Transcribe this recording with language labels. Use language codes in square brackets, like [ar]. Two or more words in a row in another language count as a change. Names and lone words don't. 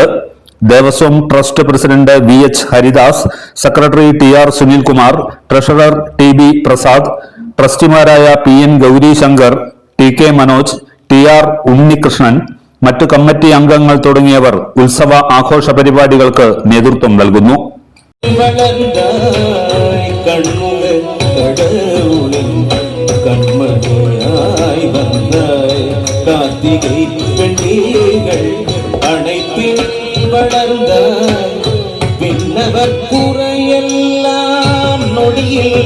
[ml] ദേവസ്വം ട്രസ്റ്റ് പ്രസിഡന്റ് VH ഹരിദാസ്, സെക്രട്ടറി TR സുനിൽകുമാർ, ട്രഷറർ TB പ്രസാദ്, ട്രസ്റ്റിമാരായ PN ഗൗരീശങ്കർ, TK മനോജ്, TR ഉണ്ണികൃഷ്ണൻ, മറ്റു കമ്മിറ്റി അംഗങ്ങൾ തുടങ്ങിയവർ ഉത്സവ ആഘോഷ പരിപാടികൾക്ക് നേതൃത്വം നൽകുന്നു. [ta] கண்மணியாய் வந்தாய் கார்த்திகை பெண்கள் அனைத்தில் வளர்ந்தாய் விண்ணவர் குறையெல்லாம் நொடியில்